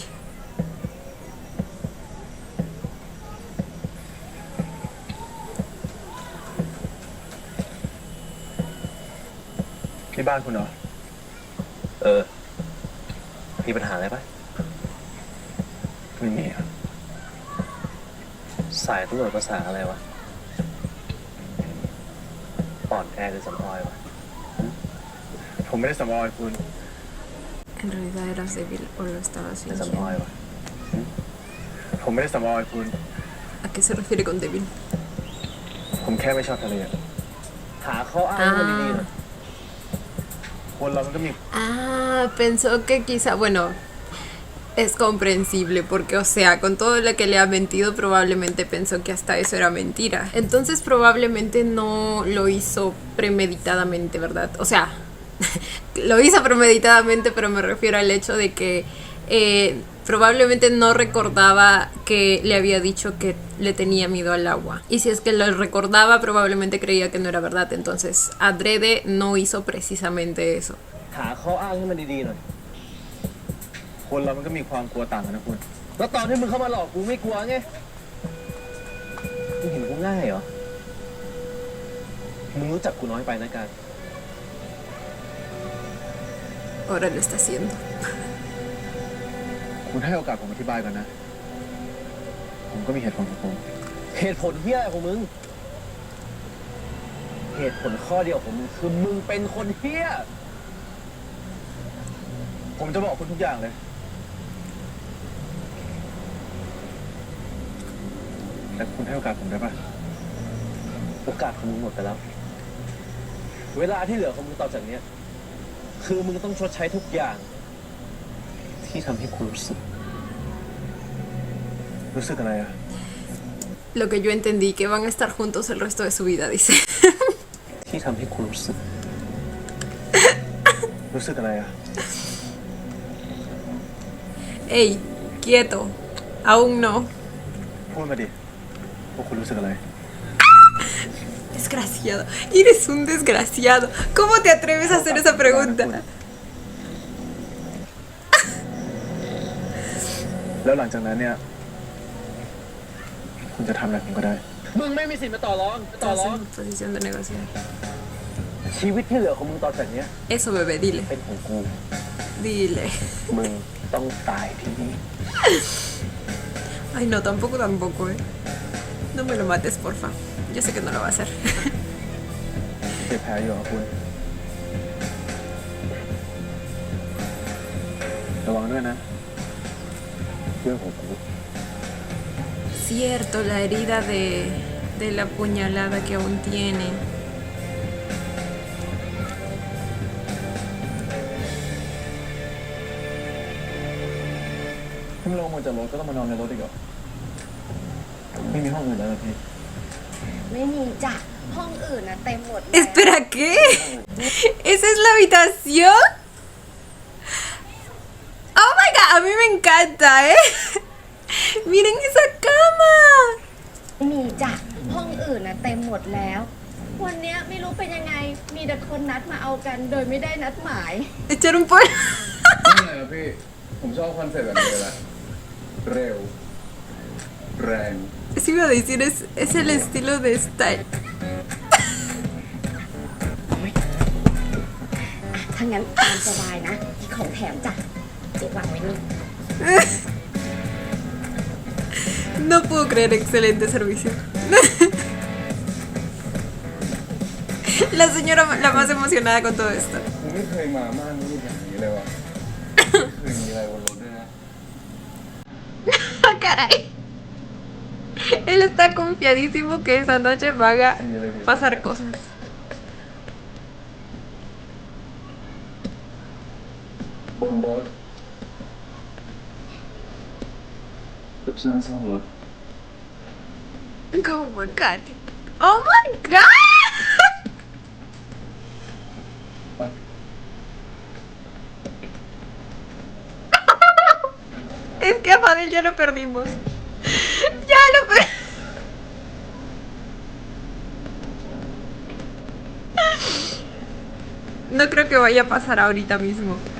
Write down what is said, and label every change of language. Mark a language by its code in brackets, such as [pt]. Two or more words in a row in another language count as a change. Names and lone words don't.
[th] ที่บ้านคุณเหรอ มีปัญหาอะไรปะไม่มีครับสายตำรวจภาษาอะไรวะปอดแอร์หรือสำออยวะ ผมไม่ได้สำออยคุณ [es] En realidad eras débil o lo estabas [th] หรือสำออย [es] fingiendo. [th] วะ ผมไม่ได้สำออยคุณ [es] ¿A qué se refiere con débil? [th] ผมแค่ไม่ชอบทะเล หาข้ออ้างให้มันดีๆหน่อย คนเรามันก็มี [es] Ah, pensó que quizá, bueno, es comprensible porque, o sea, con todo lo que le ha mentido, probablemente pensó que hasta eso era mentira. Entonces probablemente no lo hizo premeditadamente, ¿verdad? O sea, lo hizo premeditadamente, pero me refiero al hecho de que probablemente no recordaba que le había dicho que le tenía miedo al agua. Y si es que lo recordaba, probablemente creía que no era verdad. Entonces, adrede no hizo precisamente eso. [th] หาข้ออ้างให้มันดีๆหน่อย คนเรามันก็มีความกลัวต่างกันนะคุณ แล้วตอนที่มึงเข้ามาหลอกกูไม่กลัวไงมึงเห็นกูง่ายเหรอ มึงรู้จักกูน้อยไปนะการ [es] Ahora lo está haciendo. [th] คุณให้โอกาสผมอธิบายก่อนนะ ผมก็มีเหตุผลของผม เหตุผลเฮี้ยอะไรของมึง เหตุผลข้อเดียวของมึงคือมึงเป็นคนเฮี้ย ผมจะบอกคุณทุกอย่างเลย แต่คุณให้โอกาสผมได้ปะโอกาสของมึงหมดไปแล้ว เวลาที่เหลือของมึงต่อจากเนี้ย คือมึงต้องชดใช้ทุกอย่าง ที่ทำให้คุณรู้สึก รู้สึกอะไรอะ [es] Lo que yo entendí, que van a estar juntos el resto de su vida, dice. [th] ที่ทำให้คุณรู้สึก รู้สึกอะไรอะ [es] Ey, quieto. Aún no. [th] พูดมาดิว่าคุณรู้สึกอะไร [es] Desgraciado. Eres un desgraciado. ¿Cómo te atreves a hacer esa pregunta? [th] แล้วหลังจากนั้นเนี่ย คุณจะทำอะไรผมก็ได้ มึงไม่มีสิทธิ์มาต่อรอง [es] Estás en posición de negociar. [th] ชีวิตที่เหลือของมึงต่อจากเนี้ย [es] Eso, bebé, dile. [th] เป็นของกู [es] Dile. [th] มึงต้องตายที่นี่ [es] Ay, no, tampoco, eh. No me lo mates, porfa. Yo sé que no lo va a hacer. [th] เจ็บแผลอยู่ครับคุณ ระวังด้วยนะ เรื่องของกู [es] Cierto, la herida de la puñalada que aún tiene. [th] เพิ่งลงมาจากรถก็ต้องมานอนในรถอีกเหรอ ไม่มีห้องอื่นแล้วเหรอพี่ ไม่มีจ้ะห้องอื่นนะเต็มหมดแล้ว [es] Espera, ¿qué? ¿Esa es la habitación? [en] Oh my god, [es] a mí me encanta, ¿eh? Miren esa cama. [th] ไม่มีจ้ะห้องอื่นนะเต็มหมดแล้ว วันเนี้ยไม่รู้เป็นยังไง มีแต่คนนัดมาเอากัน โดยไม่ได้นัดหมาย [es] Echar un polvo. [th] นี่ไงครับพี่ ผมชอบคอนเซ็ปต์แบบนี้เลยแหละเร็ว แรง [es] Sí iba a decir, es el estilo de style. [th] ถ้างั้นตามสบายนะมีของแถมจ้ะเจ๊วางไว้นี่ [es] No puedo creer, excelente servicio. La señora la más emocionada con todo esto. [th] ผมไม่เคยมาม่านรูปอย่างนี้เลยว่ะ เคยมีอะไรบนรถด้วยนะ [es] Caray. Él está confiadísimo que esa noche van a pasar cosas. [th] บนรถกับเสื้อซ่อมรถ [en] Oh my god. Oh my god. [es] Es que a Fadel ya lo perdimos. Ya lo perdimos. No creo que vaya a pasar ahorita mismo.